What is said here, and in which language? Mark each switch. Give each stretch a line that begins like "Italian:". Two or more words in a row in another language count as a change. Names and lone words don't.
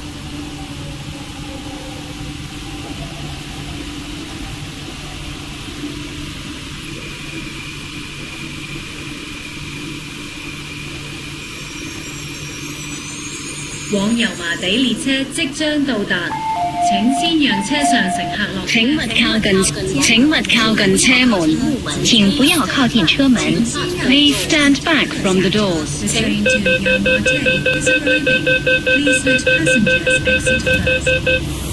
Cantonese: " 往油麻地列車即將到達，請先讓車上乘客落車。請勿靠近車門，請不要靠近車門。
English: Please stand back from the doors。 The train to Yelmate is arriving. Please let passengers exit first.